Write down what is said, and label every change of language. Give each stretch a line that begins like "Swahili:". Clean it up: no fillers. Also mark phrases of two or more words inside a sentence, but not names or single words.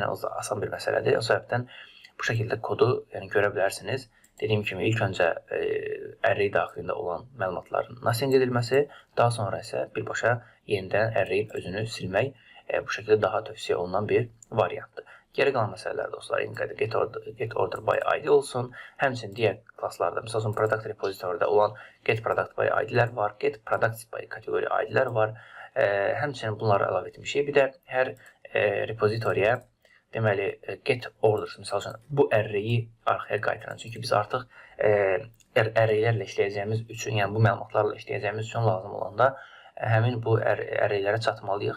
Azerbaijani: Yəni asan bir məsələdir. O səbəbdən bu şəkildə kodu yəni görə bilərsiniz. Dediyim kimi ilk öncə array daxilində olan məlumatların nothing edilməsi, daha sonra isə birbaşa yenidən array'in özünü silmək bu şəkildə daha tövsiyə olunan bir variantdır. Geri qalan məsələlər dostlar,
English: get order by ID olsun.
Azerbaijani: Həmçinin digər klasslarda, misal üçün
English: product repository'də
Azerbaijani: olan
English: get product by ID-lər
Azerbaijani: var,
English: get product by
Azerbaijani: kateqori ID-lər var. Həmçinin bunları əlavə etmişik. Bir də hər repository'yə deməli,
English: get orders,
Azerbaijani: misal üçün, bu array'i arxaya qaytaran. Çünki biz artıq array'lərlə işləyəcəyimiz üçün, yəni bu məlumatlarla işləyəcəyimiz üçün lazım olanda həmin bu array'lərə çatmalıyıq.